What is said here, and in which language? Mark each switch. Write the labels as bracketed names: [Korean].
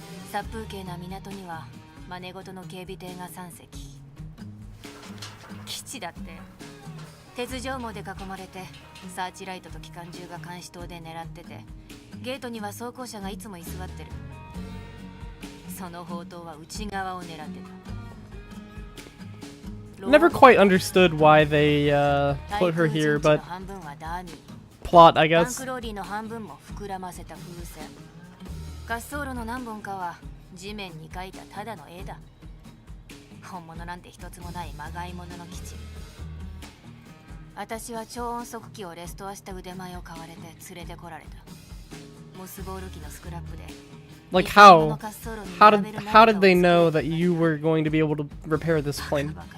[Japanese] 殺風景な港には真似事の警備艇が3隻。基地だって鉄条網で囲まれて、サーチライトと機関銃が監視塔で狙ってて、ゲートには装甲車がいつも居座ってる。その砲塔は内側を狙ってた。 [English] Never quite understood why they put her here, but plot, I タン guess. [Japanese] クローリーの半分も膨らませた風船。滑走路の何本かは地面に描いたただの絵だ。本物なんて一つもないまがいものの基地。私は超音速機をレストアした腕前を買われて連れてこられた。モスボール機のスクラップで。 [English] Like how did they know that you were going to be able to repair this plane?